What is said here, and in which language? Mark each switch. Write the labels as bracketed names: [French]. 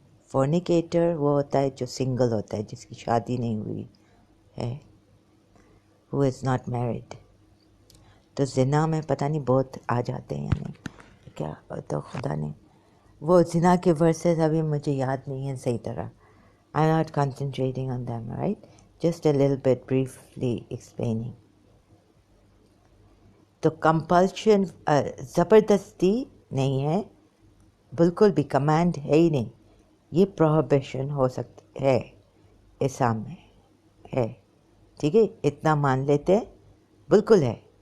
[Urdu] فورنیکیٹر وہ ہوتا ہے جو سنگل ہوتا ہے, جس کی شادی نہیں ہوئی ہے, who is not married. تو زنا میں پتہ نہیں بہت آ جاتے ہیں, یعنی کیا تو خدا نے وہ زنا کے ورسز ابھی مجھے یاد نہیں ہیں صحیح طرح. [English] I'm not concentrating on them, right? Just a little bit briefly explaining. [Urdu] تو کمپلشن, زبردستی نہیں ہے, بالکل بھی کمانڈ ہے ہی نہیں. یہ پروہیبیشن ہو سکتی ہے اسلام میں ہے, ٹھیک ہے, اتنا مان لیتے بالکل ہے.